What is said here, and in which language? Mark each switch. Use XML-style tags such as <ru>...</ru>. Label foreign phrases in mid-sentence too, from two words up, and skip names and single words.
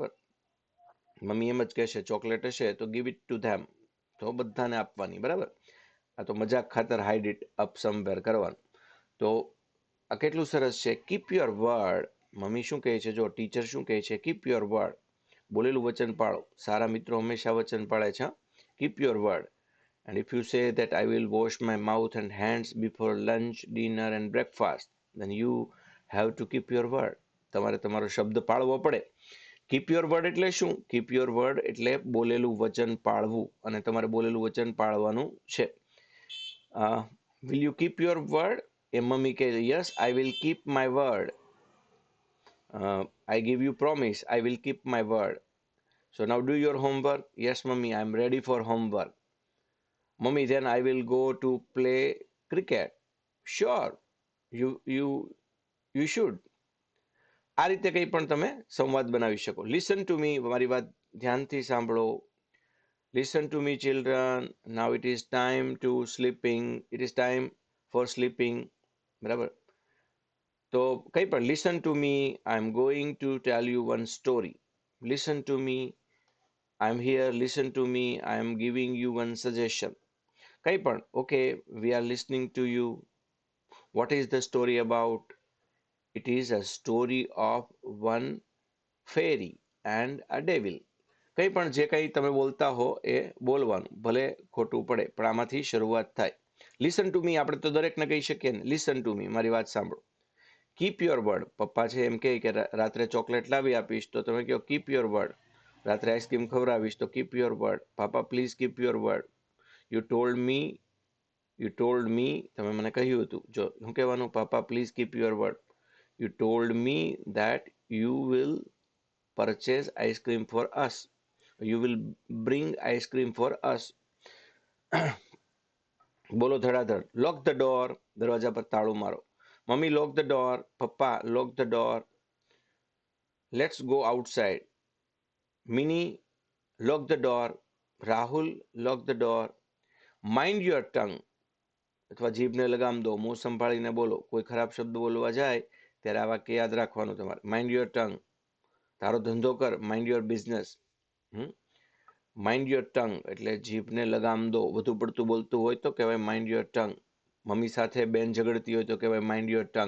<gu>મમ્મી એમ જ કહેશે ચોકલેટ હશે તો</gu> <en>give it to them,</en> <gu>તો બધાને આપવાની, બરાબર. આ તો મજાક ખાતર</gu> <en>hide it up somewhere</en> <gu>કરવાનું. તો આ કેટલું સરસ છે.</gu> <en>keep your word.</en> <gu>મમ્મી શું કહે છે, જો ટીચર શું કહે છે,</gu> <en>keep your word,</en> <gu>બોલેલું વચન પાળો. સારા મિત્રો હંમેશા વચન પાળે છે.</gu> <en>keep your word. And if you say that I will wash my mouth and hands before lunch, dinner and breakfast, then you have to keep your word.</en> <gu>તમારે તમારો શબ્દ પાળવો પડે.</gu> <en>keep your word</en> <gu>એટલે શું?</gu> <en>keep your word</en> <gu>એટલે બોલેલું વચન પાળવું, અને તમારે બોલેલું વચન પાળવાનું છે.</gu> <en>Will you keep your word?</en> <gu>એ મમ્મી કહે</gu> <en>yes I will keep my word. I give you promise I will keep my word. So now do your homework. Yes mummy, I am ready for homework. Mummy, then I will go to play cricket. Sure, you should.</en> <gu>આ રીતે કંઈ પણ તમે સંવાદ બનાવી શકો.</gu> <en>listen to me,</en> <gu>મારી વાત ધ્યાનથી સાંભળો.</gu> <en>Listen to me children, now it is time to sleeping, it is time for sleeping.</en> <gu>બરાબર. તો કંઈ પણ</gu> <en>listen to me, I am going to tell you one story. Listen to me, I am here. Listen to me, I am giving you one suggestion.</en> <gu>કંઈ પણ.</gu> <en>Okay, we are listening to you. What is the story about? It is a story of one fairy and a devil.</en> <gu>કંઈ પણ જે કંઈ તમે બોલતા હો એ બોલવાનું, ભલે ખોટું પડે, પણ આમાંથી શરૂઆત થાય.</gu> <en>listen to me</en> <gu>આપણે તો દરેકને કહી શકીએ ને,</gu> <en>listen to me,</en> <gu>મારી વાત સાંભળો.</gu> <en>keep your word.</en> <gu>પપ્પા છે એમ કહે કે રાત્રે ચોકલેટ લાવી આપીશ, તો તમે કહો</gu> <en>keep your word.</en> <gu>રાત્રે આઈસ્ક્રીમ ખવડાવીશ તો</gu> <en>keep your word. Papa please keep your word. You told me,</en> <gu>તમે મને કહ્યું હતું. જો શું કહેવાનું?</gu> <en>Papa please keep your word. You told me that you will purchase ice cream for us. You will bring ice cream for us.</en> <gu>બોલો ધડાધડ.</gu> <en>Lock the door. દરવાજા પર તાળું મારો. મમ્મી lock the door. પપ્પા lock the door. Let's go outside. Minnie lock the door. Rahul lock the door. Mind your tongue.</en> <gu>અથવા જીભને લગામ દો, મું સંભાળીને બોલો. કોઈ ખરાબ શબ્દ બોલવા જાય ત્યારે આ વાક્ય યાદ રાખવાનું તમારે.</gu> <en>Mind your tongue.</en> <gu>તારો ધંધો કર.</gu> <en>Mind your business. mind your tongue</en> <gu>એટલે જીભને લગામ દો. વધુ પડતું બોલતું હોય તો કહેવાય</gu> <en>mind your tongue.</en> <gu>મમ્મી સાથે બેન ઝઘડતી હોય તો કહેવાય</gu> <en>mind your tongue.</en>